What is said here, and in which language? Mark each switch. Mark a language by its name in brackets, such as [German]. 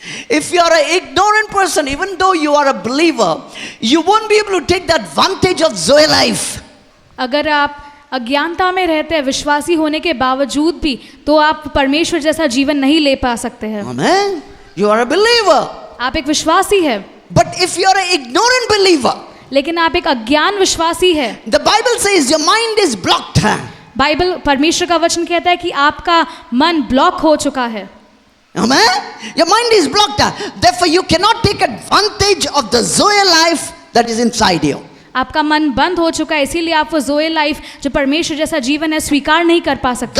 [English] If you are an ignorant person, even though you are a believer, you won't be able to take the advantage of Zoe life. [Hindi] अगर आप अज्ञानता में रहते हैं विश्वासी होने के बावजूद भी, तो आप परमेश्वर जैसा जीवन नहीं ले पा सकते हैं। [English] Amen. You are a believer. [Hindi] आप एक विश्वासी है। [English] But if you are an ignorant believer, [Hindi] लेकिन आप एक अज्ञान विश्वासी है, [English] the Bible says your mind is blocked. [Hindi] Bible परमेश्वर का वचन कहता है कि आपका मन ब्लॉक हो चुका है। [English] Amen. Your mind is blocked. Therefore, you cannot take advantage of the Zoe life that is inside you. [Hindi] आपका मन बंद हो चुका है, इसीलिए आप वो जोए लाइफ जो परमेश्वर जैसा जीवन है स्वीकार नहीं कर पा सकते।